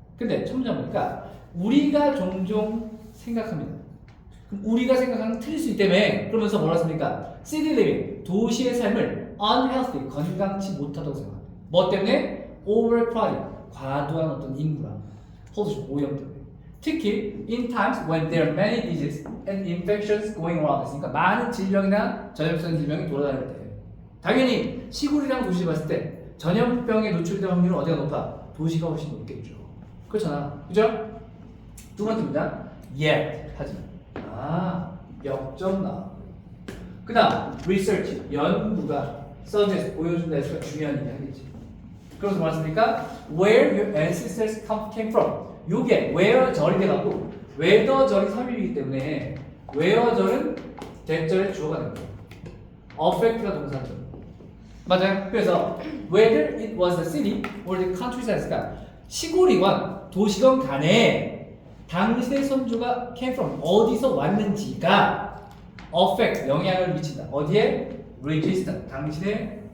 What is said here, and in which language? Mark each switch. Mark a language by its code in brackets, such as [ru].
[ko] 근데 첫 문제 보니까 우리가 종종 생각합니다. 그럼 우리가 생각하는 틀릴 수 있기 때문에 그러면서 뭐라 했습니까? [en] city living, [ko] 도시의 삶을 unhealthy, 건강치 못하다고 생각합니다. 뭐 때문에? overcrowding, 과도한 어떤 인구랑 pollution, 오염 때문에. [en] 특히 in times when there are many diseases and infections going around. [ko] 그러니까 많은 질병이나 전염성 질병이 돌아다닐 때 당연히 시골이랑 도시 봤을 때 전염병에 노출될 확률은 어디가 높아? 도시가 훨씬 높겠죠. 그렇잖아. 그죠? 두 번째입니다. yet, 하지만. 역점 나와. 그 다음, research, 연구가 suggest, 보여준다 해서 중요한 얘기 하겠지. 그래서 뭐였습니까? [en] where your ancestors came from. [ko] 요게 where절이 돼갖고 whether절이 삽입이기 때문에 where절은 대절의 주어가 됩니다. affect가 동사죠. 맞아요. 그래서 [en] whether it was the city or the countryside [ko] 가 시골이건 도시건 간에 당신의 선조가 [en] came from [ko] 어디서 왔는지가 affect 영향을 미친다. 어디에? resistant 당신의